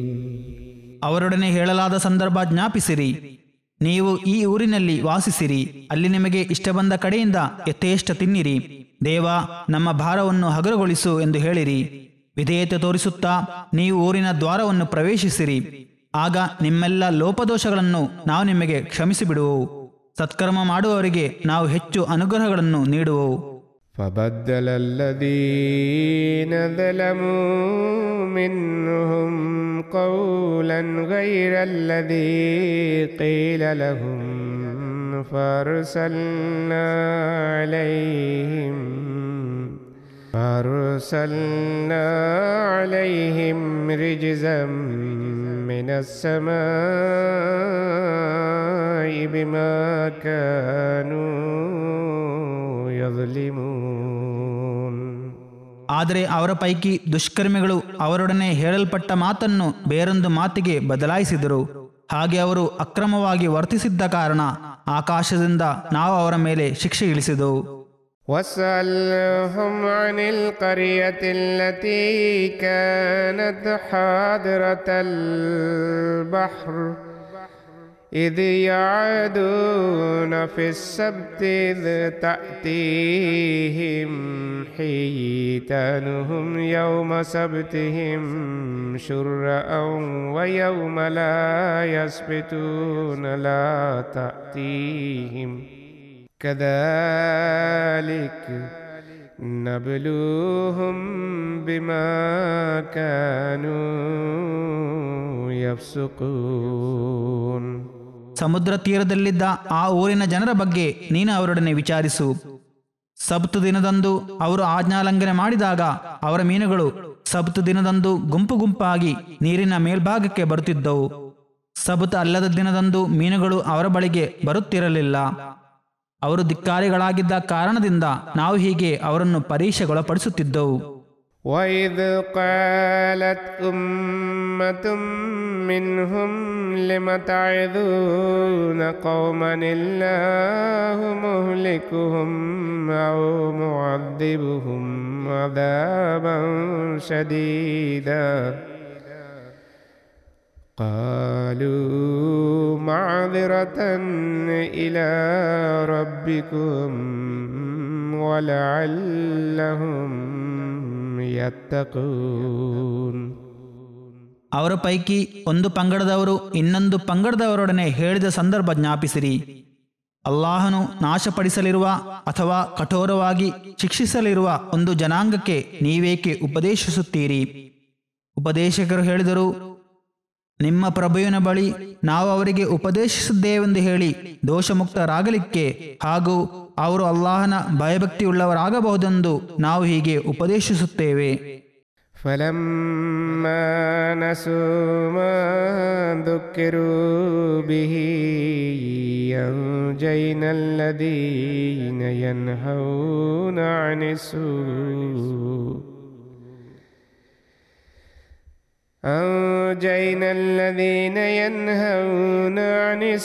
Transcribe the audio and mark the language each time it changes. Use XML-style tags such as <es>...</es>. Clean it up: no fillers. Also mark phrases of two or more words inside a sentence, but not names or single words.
<kn>ಅವರೊಡನೆ ಹೇಳಲಾದ ಸಂದರ್ಭ ಜ್ಞಾಪಿಸಿರಿ. ನೀವು ಈ ಊರಿನಲ್ಲಿ ವಾಸಿಸಿರಿ. ಅಲ್ಲಿ ನಿಮಗೆ ಇಷ್ಟ ಬಂದ ಕಡೆಯಿಂದ ಯಥೇಷ್ಟ ತಿನ್ನಿರಿ. ದೇವ, ನಮ್ಮ ಭಾರವನ್ನು ಹಗುರಗೊಳಿಸು ಎಂದು ಹೇಳಿರಿ. ವಿಧೇಯತೆ ತೋರಿಸುತ್ತಾ ನೀವು ಊರಿನ ದ್ವಾರವನ್ನು ಪ್ರವೇಶಿಸಿರಿ. ಆಗ ನಿಮ್ಮೆಲ್ಲ ಲೋಪದೋಷಗಳನ್ನು ನಾವು ನಿಮಗೆ ಕ್ಷಮಿಸಿಬಿಡುವೆವು. ಸತ್ಕರ್ಮ ಮಾಡುವವರಿಗೆ ನಾವು ಹೆಚ್ಚು ಅನುಗ್ರಹಗಳನ್ನು ನೀಡುವೆವು.</kn> <ar>فبدل الذين ظلموا منهم قولا غير الذي قيل لهم فأرسلنا عليهم أرسلنا عليهم رجزا من السماء بما كانوا يظلمون.</ar> <kn>ಆದರೆ ಅವರ ಪೈಕಿ ದುಷ್ಕರ್ಮಿಗಳು ಅವರೊಡನೆ ಹೇಳಲ್ಪಟ್ಟ ಮಾತನ್ನು ಬೇರೊಂದು ಮಾತಿಗೆ ಬದಲಾಯಿಸಿದರು. ಹಾಗೆ ಅವರು ಅಕ್ರಮವಾಗಿ ವರ್ತಿಸಿದ್ದ ಕಾರಣ ಆಕಾಶದಿಂದ ನಾವು ಅವರ ಮೇಲೆ ಶಿಕ್ಷೆ ಇಳಿಸಿದೆವು.</kn> <ar>واسألهم عن القرية التي كانت حاضرة البحر إذ يعدون في السبت إذ تأتيهم حيتانهم يوم سبتهم شرعا ويوم لا يسبتون لا تأتيهم كذلك نبلوهم بما كانوا يفسقون.</ar> <kn>ಸಮುದ್ರ ತೀರದಲ್ಲಿದ್ದ ಆ ಊರಿನ ಜನರ ಬಗ್ಗೆ ನೀನು ಅವರೊಡನೆ ವಿಚಾರಿಸು. ಸಬ್ತು ದಿನದಂದು ಅವರು ಆಜ್ಞಾಲಂಘನೆ ಮಾಡಿದಾಗ ಅವರ ಮೀನುಗಳು ಸಬ್ತು ದಿನದಂದು ಗುಂಪು ಗುಂಪಾಗಿ ನೀರಿನ ಮೇಲ್ಭಾಗಕ್ಕೆ ಬರುತ್ತಿದ್ದವು. ಸಬ್ತ್ ಅಲ್ಲದ ದಿನದಂದು ಮೀನುಗಳು ಅವರ ಬಳಿಗೆ ಬರುತ್ತಿರಲಿಲ್ಲ. ಅವರು ಧಿಕ್ಕಾರಿಗಳಾಗಿದ್ದ ಕಾರಣದಿಂದ ನಾವು ಹೀಗೆ ಅವರನ್ನು ಪರೀಕ್ಷೆಗೊಳಪಡಿಸುತ್ತಿದ್ದೆವು.</kn> <ar>وَإِذْ قَالَتْ أُمَّةٌ مِّنْهُمْ لِمَ تَعِظُونَ قَوْمًا اللَّهُ مُهْلِكُهُمْ أَوْ مُعَذِّبُهُمْ عَذَابًا شَدِيدًا قالوا معذرة إلى ربكم ولعلهم يتقون.</ar> <kn>ಅವರ ಪೈಕಿ ಒಂದು ಪಂಗಡದವರು ಇನ್ನೊಂದು ಪಂಗಡದವರೊಡನೆ ಹೇಳಿದ ಸಂದರ್ಭ ಜ್ಞಾಪಿಸಿರಿ. ಅಲ್ಲಾಹನು ನಾಶಪಡಿಸಲಿರುವ ಅಥವಾ ಕಠೋರವಾಗಿ ಶಿಕ್ಷಿಸಲಿರುವ ಒಂದು ಜನಾಂಗಕ್ಕೆ ನೀವೇಕೆ ಉಪದೇಶಿಸುತ್ತೀರಿ? ಉಪದೇಶಕರು ಹೇಳಿದರು, ನಿಮ್ಮ ಪ್ರಭುವಿನ ಬಳಿ ನಾವು ಅವರಿಗೆ ಉಪದೇಶಿಸಿದ್ದೇವೆಂದು ಹೇಳಿ ದೋಷಮುಕ್ತರಾಗಲಿಕ್ಕೆ ಹಾಗೂ ಅವರು ಅಲ್ಲಾಹನ ಭಯಭಕ್ತಿಯುಳ್ಳವರಾಗಬಹುದೆಂದು ನಾವು ಹೀಗೆ ಉಪದೇಶಿಸುತ್ತೇವೆ.</kn> <ar>فَلَمَّا نَسُوا مَا ذُكِّرُوا بِهِ أَنْجَيْنَا الَّذِينَ يَنْهَوْنَ عَنِ السُّوءِ أنجينا الذين ينهون عن</ar>